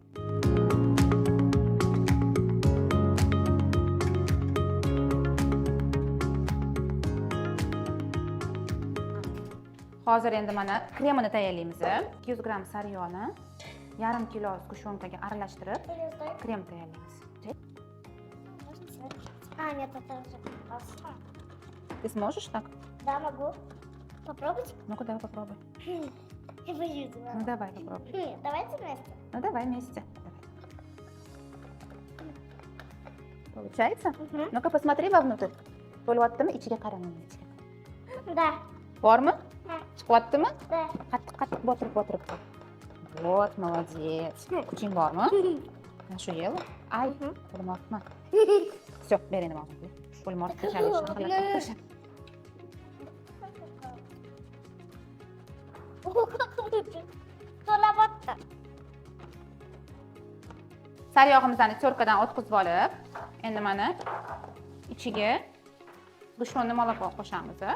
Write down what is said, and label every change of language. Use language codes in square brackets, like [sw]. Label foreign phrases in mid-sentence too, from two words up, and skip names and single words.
[uz] Hozir endi mana kremini tayyorlaymiz. 200 gram sariyog'ni yarim kilo sgushonkaga aralashtirib krem tayyorlaymiz. [ru] Нет, это уже классно. Ты сможешь так? Да, могу. Попробуйте? Ну-ка, давай попробуй. Я боюсь. Ну давай попробуй. Давайте вместе. Ну давай вместе. Давай. Получается? Ну-ка, посмотри вовнутрь. [uz] Bo'lyaptimi? Ichiga qarang. [ru] Да. [uz] Bormi? [ru] Да. [uz] Chiqyaptimi? [ru] Да. [uz] Qattiq botirib. [ru] Вот, молодец. [uz] Kuching bormi? Shu yel. Ay, qo'lim og'ritma. Все, ber endi og'ritma. Qo'lim og'ritib tashlab. To'labotdi. Saryog'imizni cho'rkadan o'tkazib olib, endi mana ichiga dushonni moloko qo'shamiz.